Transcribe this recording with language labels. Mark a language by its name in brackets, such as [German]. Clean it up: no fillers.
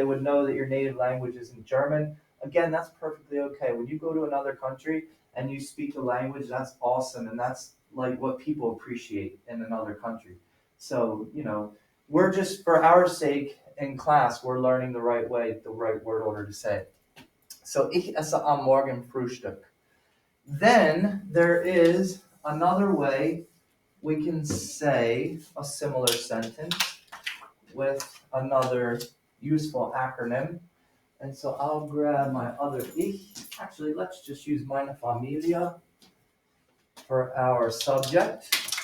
[English] They would know that your native language isn't German. Again, that's perfectly okay. When you go to another country and you speak a language, that's awesome, and that's like what people appreciate in another country. So, we're just, for our sake, in class, we're learning the right way, the right word order to say it. [German] So, ich esse am Morgen Frühstück. [English] Then there is another way we can say a similar sentence with another useful acronym. And so I'll grab my other ich. Actually, let's just use meine Familie for our subject.